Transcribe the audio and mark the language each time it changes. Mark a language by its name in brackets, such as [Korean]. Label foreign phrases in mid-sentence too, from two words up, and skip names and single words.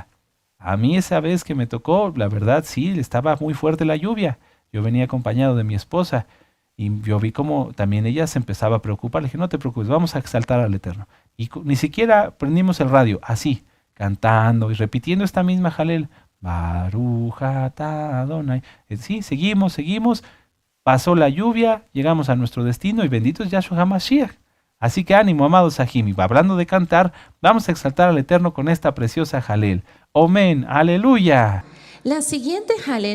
[Spanish] A mí esa vez que me tocó, la verdad sí, estaba muy fuerte la lluvia. Yo venía acompañado de mi esposa y yo vi como también ella se empezaba a preocupar. Le dije, no te preocupes, vamos a exaltar al Eterno. Y ni siquiera prendimos el radio, así, cantando y repitiendo esta misma Halel. [Hebrew] ברוך אתה אדוני. [Spanish] Sí, seguimos. Pasó la lluvia, llegamos a nuestro destino y bendito es Yahshua HaMashiach. Así que ánimo, amados Sahim. Hablando de cantar, vamos a exaltar al Eterno con esta preciosa Halel. Amén, aleluya. La siguiente Halel